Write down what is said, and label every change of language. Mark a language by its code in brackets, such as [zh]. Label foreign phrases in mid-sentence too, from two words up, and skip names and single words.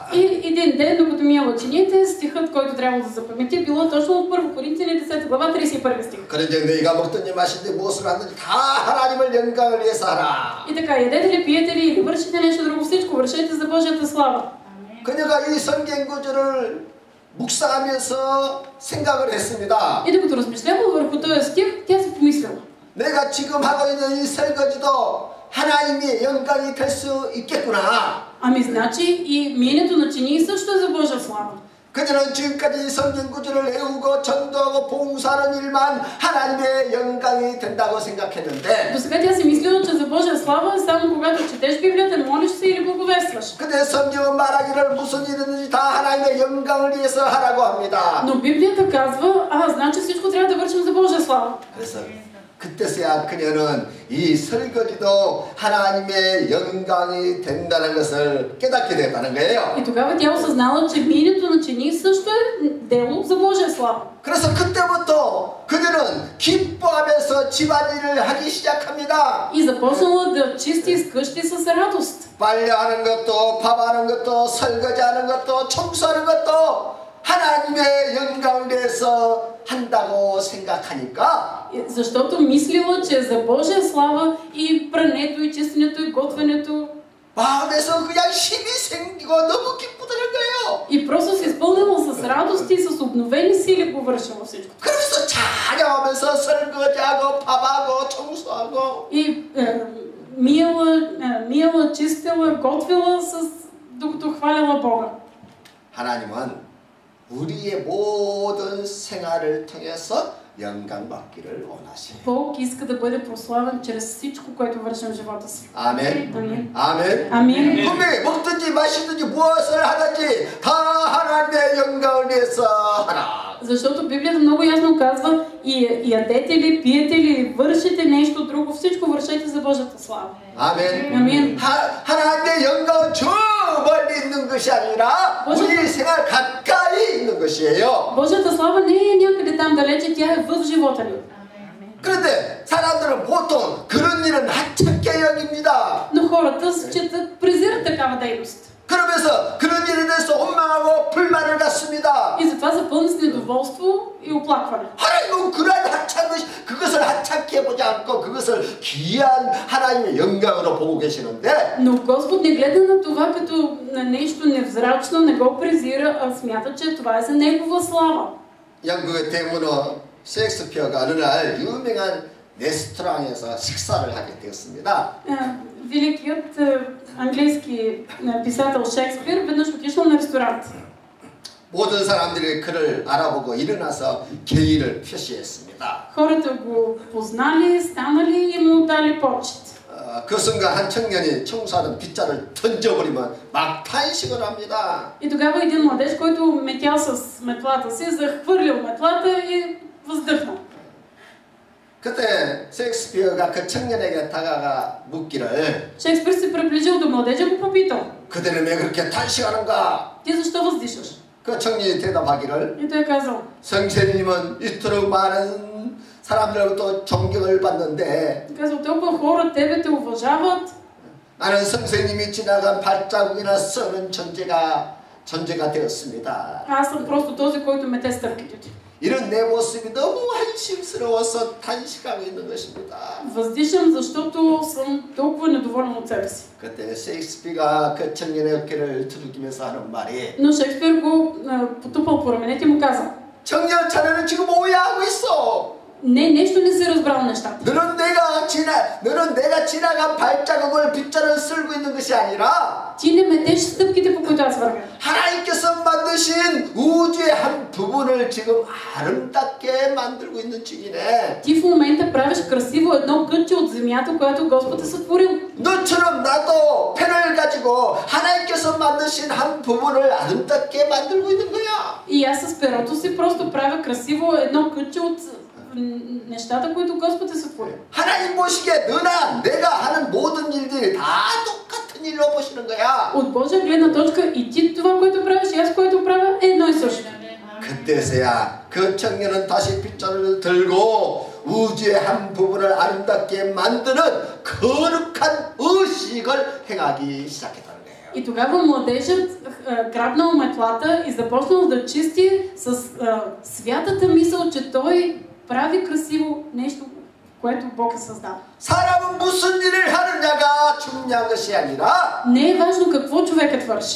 [bg] И един ден, докато мила учените, стихът, който трябвало да запамети, било точно от 1 Коринтияни 10 глава 31 стих. [ko] 그런데 너희가 먹든지 마시든지 무엇을 하든지 다 하나님을 영광을 위해서 하라. [bg] И така, ядете ли, пиете ли или вършите нещо друго, всичко вършете за Божията слава. [ko] 그녀가 이 성경 구절을 묵상하면서 생각을 했습니다. [bg] И докато размишлява върху този стих, тя се помислила. [ko] 내가 지금 하고 있는 이 설거지도 하나님의 영광이 될 수 있겠구나. [bg] Ами значи и миенето на чинии също е за Божия слава. [ko] 그녀는 지금까지 성경 구절을 외우고 전도하고 봉사하는 일만 하나님의 영광이 된다고 생각했는데 [bg] До сега тя си мислила, че за Божия слава е само когато четеш Библията, молиш се или благовестваш. [ko] 근데 성경은 말하기를 무슨 일이든지 다 하나님의 영광을 위해서 하라고 합니다. [bg] Но Библията казва, значи всичко трябва да вършим за Божия слава. [ko] 그래서 그때서야 그녀는 이 설거지도 하나님의 영광이 된다는 것을 깨닫게 됐다는 거예요. [bg] И тогава тя осъзнала, че миенето на чинии също е дело за Божия слава. [ko] 그래서 그때부터 그녀는 기뻐하면서 집안일을 하기 시작합니다. [bg] И започнала да чисти из къщи с радост. [ko] 빨래하는 것도 밥하는 것도 설거지하는 것도 청소하는 것도 하나님의 영광을 위해서 한다고 생각하니까 [bg] Защото мислила, че е за Божия слава и прането, и чистенето, и готвенето. [ko] 마음에서 그냥 힘이 생기고 너무 기쁘다는 거예요. [bg] И просто се изпълнила с радост и с обновени сили го вършила всичко. [ko] 그래서 찬양하면서 설거지하고 밥하고 청소하고 [bg] И мила, чистила, готвила докато хваляла Бога. [ko] 하나님은 우리의 모든 생활을 통해서 영광 받기를 원하시네요. [bg] Бог иска да бъде прославен чрез всичко, което вършим в живота си. [ko] 아멘. [bg] Амин. [ko] 아멘. [bg] Амин. [ko] 분명히 먹든지 마시든지 무엇을 하든지 다 하나님의 영광을 위해서 하라. [bg] Защото Библията много ясно казва и ядете ли, пиете ли, вършите нещо друго, всичко вършете за Божията слава. [ko] 아멘. 아멘. 하나님의 영광은 저 멀리 있는 것이 아니라 우리 생활 가까이 있는 것이에요. [bg] Божията слава не е някъде там далече, тя е в живота ни. [ko] 그런데 사람들은 보통 그런 일은 하찮게 여깁니다. [bg] Но хората презират такава дейност. [ko] 그러면서 그런 일에 대해서 원망하고 불만을 갖습니다. [bg] И затова са пълни с недоволство и оплакване. [ko] 하나님은 그러한 하찮은 것이 그것을 하찮게 보지 않고 그것을 귀한 하나님의 영광으로 보고 계시는데 [bg] Но Господ не гледа на това като на нещо невзрачно, не го презира, а смята, че това е за Негова слава. [ko] 영국의 대문어 셰익스피어가 어느 날 유명한 레스토랑에서 식사를 하게 되었습니다. [bg] Великият английски писател Шекспир веднъж отишъл на ресторант. [ko] 모든 사람들이 그를 알아보고 일어나서敬意를 표시했습니다. [bg] Хората го познали, станали и му дали почет. [ko] 그 순간 한 청년이 청소하던 빗자를 던져버리면 막 탄식을 합니다. [bg] И тогава един младеж, който метял с метлата си, захвърлил метлата и въздъхнал. [ko] 그때 셰익스피어가 그 청년에게 다가가 묻기를 [bg] Шекспир се приближил до младежа и го попитал. [ko] 그대는 왜 그렇게 탄식하는가? [bg] Ти защо въздишаш? [ko] 그 청년이 대답하기를 [bg] И той казал. [ko] 선생님은 이토록 많은 사람들로부터 존경을 받는데 [bg] Казал, толкова хора тебе те уважават. [ko] 나는 선생님이 지나간 발자국이나 썩은 존재가 되었습니다. [bg] Аз съм просто този, който мете стъпките ти. [ko] 이런 내 모습이 너무 한심스러워서 탄식하고 있는 것입니다. [bg] Въздишам, защото съм толкова недоволен от себе си. [ko] 그때 셰익스피어가 그 청년의 어깨를 두들기면서 하는 말이 [bg] Но Шекспир го потупал по раменете и му каза. [ko] 청년 자네는 지금 오해하고 있어. [bg] Не, нещо не си разбрал нещата. [ko] 너는 내가 지나간 발자국을 빗자를 쓸고 있는 것이 아니라 [bg] Ти не метеш стъпките, по които аз вървя. [ko] 하나님께서 만드신 우주의 한 부분을 지금 아름답게 만들고 있는 중이네. [bg] Ти в момента правиш красиво едно кътче от земята, която Господ е сътворил. [ko] 너처럼 나도 펜을 가지고 하나님께서 만드신 한 부분을 아름답게 만들고 있는 거야. [bg] И аз с перото си просто правя красиво едно кътче от нещата, които Господ е сътворил. [ko] 하나님 보시기에 너나 내가 하는 모든 일들이 다 똑같은 일로 보시는 거야. [bg] От Божия гледна точка и ти това, което правиш, и аз, което правя, е едно и също. [ko] 그때서야 그 청년은 다시 빗자루를 들고 우주의 한 부분을 아름답게 만드는 거룩한 의식을 행하기 시작했다는 거예요. [bg] И тогава младежът грабнал метлата и започнал да чисти с святата мисъл, че той прави красиво нещо, което Бог е създал. [ko] 사람은 무슨 일을 하느냐가 중요한 것이 아니라 [bg] Не е важно какво човекът върши,